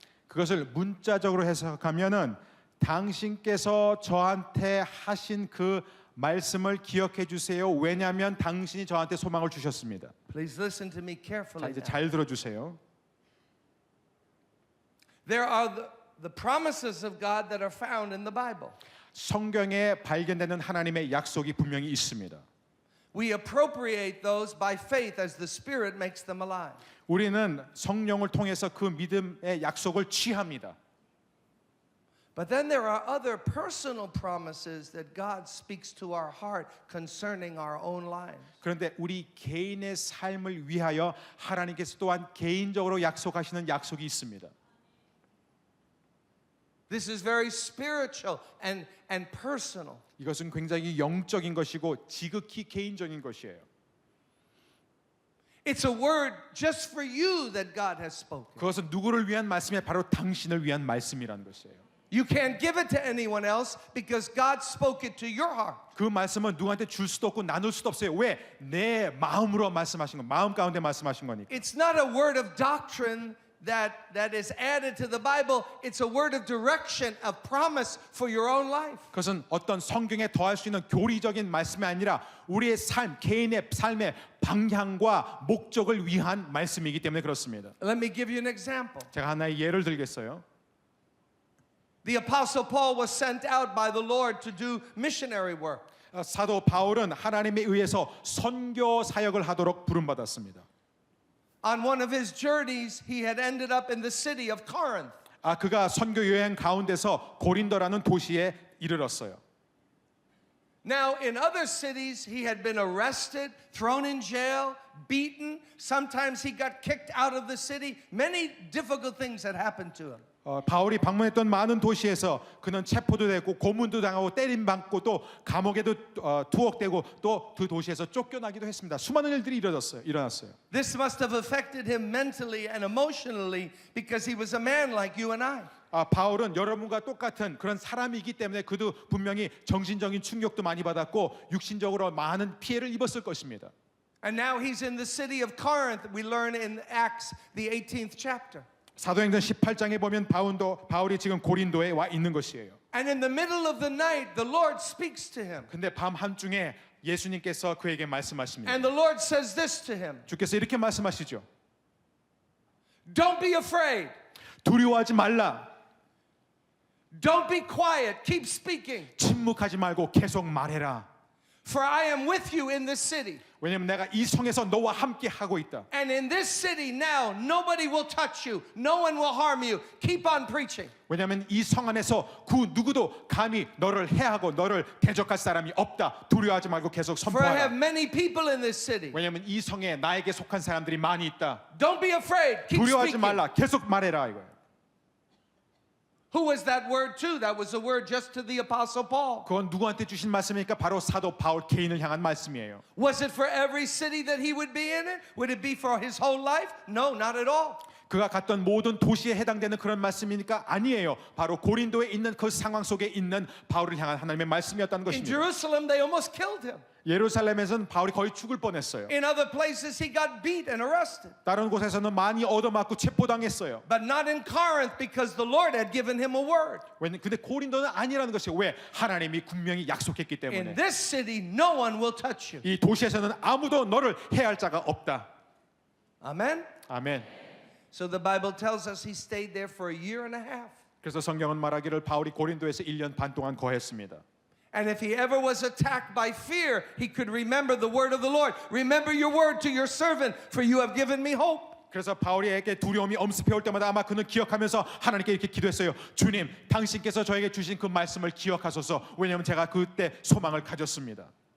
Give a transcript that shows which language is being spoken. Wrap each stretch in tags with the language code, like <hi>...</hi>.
<ko>그것을 문자적으로 해석하면은 당신께서 저한테 하신 그 말씀을 기억해 주세요. 왜냐하면 당신이 저한테 소망을 주셨습니다.</ko> <en>Please listen to me</en> <ko>자,</ko> <en>carefully.</en> <ko>이제</ko> <en>now.</en> <ko>잘 들어주세요.</ko> <en>There are the promises of God that are found in the Bible.</en> <ko>성경에 발견되는 하나님의 약속이 분명히 있습니다.</ko> <en>We appropriate those by faith as the Spirit makes them alive.</en> <ko>우리는 성령을 통해서 그 믿음의 약속을 취합니다.</ko> <en>But then there are other personal promises that God speaks to our heart concerning our own lives.</en> <ko>그런데 우리 개인의 삶을 위하여 하나님께서 또한 개인적으로 약속하시는 약속이 있습니다.</ko> <en>This is very spiritual and personal.</en> <ko>이것은 굉장히 영적인 것이고 지극히 개인적인 것이에요.</ko> <en>It's a word just for you that God has spoken.</en> <ko>그것은 누구를 위한 말씀이 바로 당신을 위한 말씀이라는 것이에요.</ko> <en>You can't give it to anyone else because God spoke it to your heart.</en> <ko>그 말씀은 누구한테 줄 수도 없고 나눌 수도 없어요. 왜? 내 마음으로 말씀하신 거, 마음 가운데 말씀하신 거니까.</ko> <en>It's not a word of doctrine that is added to the Bible. It's a word of direction, of promise for your own life.</en> <ko>그것은 어떤 성경에 더할 수 있는 교리적인 말씀이 아니라 우리의 삶, 개인의 삶의 방향과 목적을 위한 말씀이기 때문에 그렇습니다.</ko> <en>Let me give you an example.</en> <ko>제가 하나의 예를 들겠어요.</ko> <en>The Apostle Paul was sent out by the Lord to do missionary work.</en> <ko>사도 바울은 하나님에 의해서 선교 사역을 하도록 부름받았습니다.</ko> <en>On one of his journeys, he had ended up in the city of Corinth.</en> <ko>그가 선교 여행 가운데서 고린도라는 도시에 이르렀어요.</ko> <en>Now, in other cities, he had been arrested, thrown in jail, beaten. Sometimes he got kicked out of the city. Many difficult things had happened to him.</en> <ko>바울이 방문했던 많은 도시에서 그는 체포도 되고 고문도 당하고 때림받고 또 감옥에도 투옥되고 또 그 도시에서 쫓겨나기도 했습니다. 수많은 일들이 일어났어요.</ko> <en>This must have affected him mentally and emotionally because he was a man like you and I.</en> <ko>바울은 여러분과 똑같은 그런 사람이기 때문에 그도 분명히 정신적인 충격도 많이 받았고 육신적으로 많은 피해를 입었을 것입니다.</ko> <en>And now he's in the city of Corinth. We learn in Acts, the 18th chapter.</en> <ko>사도행전 18장에 보면 바울이 지금 고린도에 와 있는 것이에요.</ko> <en>And in the middle of the night, the Lord speaks to him.</en> <ko>근데 밤 한중에 예수님께서 그에게 말씀하십니다.</ko> <en>And the Lord says this to him.</en> <ko>주께서 이렇게 말씀하시죠.</ko> <en>Don't be afraid.</en> <ko>두려워하지 말라.</ko> <en>Don't be quiet. Keep speaking.</en> <ko>침묵하지 말고 계속 말해라.</ko> <en>For I am with you in this city.</en> <ko>왜냐하면 내가 이 성에서 너와 함께 하고 있다.</ko> <en>And in this city now, nobody will touch you. No one will harm you. Keep on preaching.</en> <ko>왜냐하면 이 성 안에서 그 누구도 감히 너를 해하고 너를 대적할 사람이 없다. 두려워하지 말고 계속</ko> <en>For I have</en> <ko>선포하라.</ko> <en>many people in this city.</en> <ko>왜냐하면 이 성에 나에게 속한 사람들이 많이 있다.</ko> <en>Don't be afraid. Keep</en> <ko>두려워하지</ko> <en>speaking.</en> <ko>말라. 계속 말해라 이거예요.</ko> <en>Who was that word to? That was a word just to the Apostle Paul.</en> <ko>그건 누구한테 주신 말씀이니까 바로 사도 바울 개인을 향한 말씀이에요.</ko> <en>Was it for every city that he would be in it? Would it be for his whole life? No, not at all.</en> <ko>그가 갔던 모든 도시에 해당되는 그런 말씀이니까 아니에요. 바로 고린도에 있는 그 상황 속에 있는 바울을 향한 하나님의 말씀이었다는</ko> <en>In</en> <ko>것입니다.</ko> <en>Jerusalem, they almost killed him.</en> <ko>예루살렘에서는 바울이 거의 죽을 뻔했어요.</ko> <en>In other places, he got beat and arrested.</en> <ko>다른 곳에서는 많이 얻어맞고 체포당했어요.</ko> <en>But not in Corinth because the Lord had given him a word.</en> <ko>근데 고린도는 아니라는 것이에요. 왜? 하나님이 분명히 약속했기</ko> <en>In</en> <ko>때문에.</ko> <en>this city, no one will touch you.</en> <ko>이 도시에서는 아무도 너를 해할 자가 없다.</ko> <en>Amen?</en> <ko>아멘.</ko> <en>So the Bible tells us he stayed there for a year and a half.</en> <ko>그래서 성경은 말하기를 바울이 고린도에서 1년 반 동안 거했습니다.</ko> <en>And if he ever was attacked by fear, he could remember the word of the Lord. Remember your word to your servant, for you have given me hope.</en> <ko>그래서 바울에게 두려움이 엄습해 올 때마다 아마 그는 기억하면서 하나님께 이렇게 기도했어요. 주님, 당신께서 저에게 주신 그 말씀을 기억하소서. 왜냐하면 제가 그때 소망을 가졌습니다.</ko>